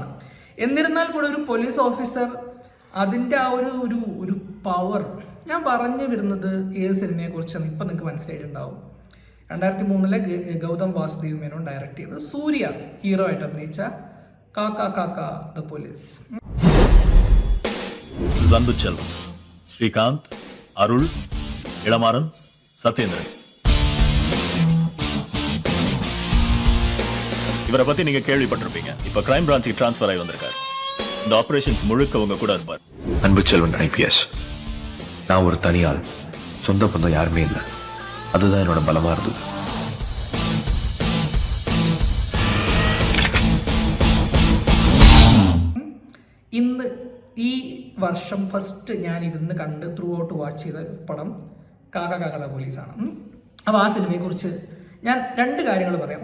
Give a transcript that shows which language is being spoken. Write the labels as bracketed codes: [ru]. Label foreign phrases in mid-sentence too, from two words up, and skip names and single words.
[ml] എന്നിരുന്നാൽ കൂടെ ഒരു പോലീസ് ഓഫീസർ അതിൻ്റെ ആ ഒരു പവർ, ഞാൻ പറഞ്ഞു വരുന്നത് ഏത് സിനിമയെക്കുറിച്ചാണ് ഇപ്പം നിങ്ങൾക്ക് മനസ്സിലായിട്ടുണ്ടാവും. 2003 ഗൗതം വാസുദേവ് മേനോൻ ഡയറക്റ്റ് ചെയ്ത് സൂര്യ ഹീറോ ആയിട്ട് അഭിനയിച്ച കാക്ക കാക്ക ദ പോലീസ്. അൻപുച്ചെൽവൻ, ശ്രീകാന്ത്, അരുൾ, ഇളമാറൻ, [ta] சத்யேந்திரன். இவரை பத்தி நீங்க கேள்விப்பட்டிருப்பீங்க. இப்ப கிரைம் பிரான்ச்சுக்கு டிரான்ஸ்பர் ஆகி வந்திருக்காரு. இந்த ஆபரேஷன்ஸ் முழுக்க உங்க கூட இருப்பார். அன்புச்செல்வன் IPS. நான் ஒரு தனியாள், சொந்த பந்தம் யாருமே இல்லை. அதுதான் என்னோட பலமா இருந்தது. [ml] ഇന്ന് ഈ വർഷം ഫസ്റ്റ് ഞാൻ ഇരുന്ന് കണ്ട് [en] through out watch [ml] ചെയ്ത പടം കാക്ക കാക്ക പോലീസാണ്. അപ്പോൾ ആ സിനിമയെക്കുറിച്ച് ഞാൻ രണ്ട് കാര്യങ്ങൾ പറയാം.